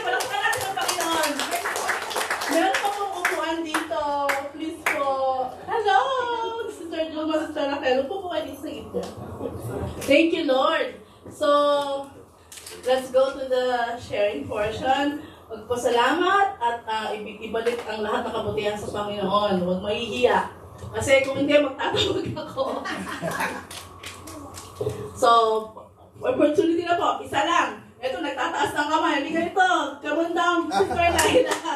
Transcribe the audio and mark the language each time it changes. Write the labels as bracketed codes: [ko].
[tl] Palakpakan natin ang Panginoon! Meron pa pong upuan dito. Please po. Hello! Sister Juma, Sister Raquel. Upo po kayo dito sa gitna. [en] Thank you, Lord. So, let's go to the sharing portion. [tl] Magpasalamat at ibalik ang lahat ng kabutihan sa Panginoon. Huwag mahihiya. Kasi kung hindi, magtatawag ako. So, opportunity na po. Isa lang. Ito, nagtataas ng kamay. Hindi ganito. [en] Come on down, Sister Laila.